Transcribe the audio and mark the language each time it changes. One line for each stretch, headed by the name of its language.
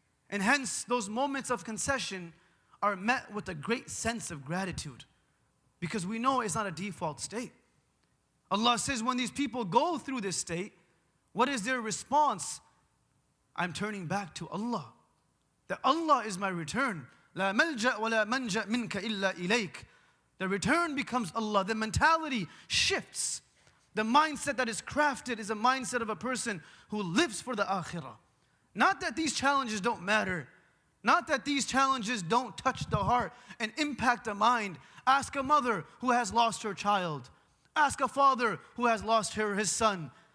English: And hence, those moments of concession are met with a great sense of gratitude, because we know it's not a default state. Allah says when these people go through this state, what is their response? I'm turning back to Allah. That Allah is my return.
Arabic: لا ملجأ ولا منجأ منك إلا إليك.
English: The return becomes Allah. The mentality shifts. The mindset that is crafted is a mindset of a person who lives for the akhirah. Not that these challenges don't matter. Not that these challenges don't touch the heart and impact the mind. Ask a mother who has lost her child. Ask a father who has lost his son.